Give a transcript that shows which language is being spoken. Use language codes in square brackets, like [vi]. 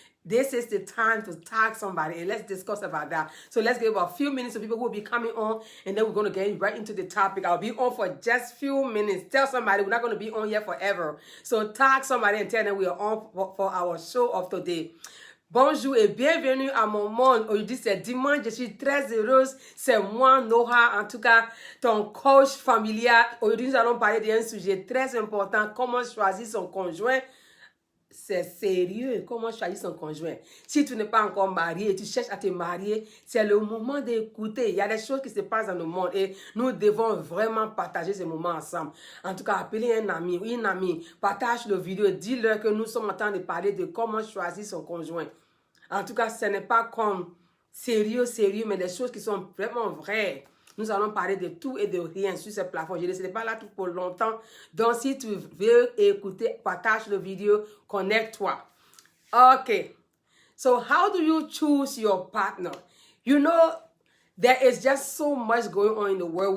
[en] This is the time to tag somebody and let's discuss about that. So let's give a few minutes to people who will be coming on, and then we're going to get right into the topic. I'll be on for just few minutes. Tell somebody we're not going to be on here forever. So tag somebody and tell them we are on for our show of today. [fr] Bonjour et bienvenue à mon monde. Aujourd'hui, c'est dimanche. Je suis très heureuse. C'est moi, Noha, en tout cas, ton coach familial. Aujourd'hui, nous allons parler d'un sujet très important. Comment choisir son conjoint. C'est sérieux. Comment choisir son conjoint? Si tu n'es pas encore marié et tu cherches à te marier, c'est le moment d'écouter. Il y a des choses qui se passent dans le monde et nous devons vraiment partager ces moments ensemble. En tout cas, appelez un ami ou une amie, partage le vidéo, dis-leur que nous sommes en train de parler de comment choisir son conjoint. En tout cas, ce n'est pas comme sérieux, mais des choses qui sont vraiment vraies. Nous allons parler de tout et de rien sur ce plafond. Je ne serai pas là tout pour longtemps. Donc, si tu veux écouter, partage la vidéo, connecte-toi. [en] Okay. So, how do you choose your partner? You know, there is just so much going on in the world.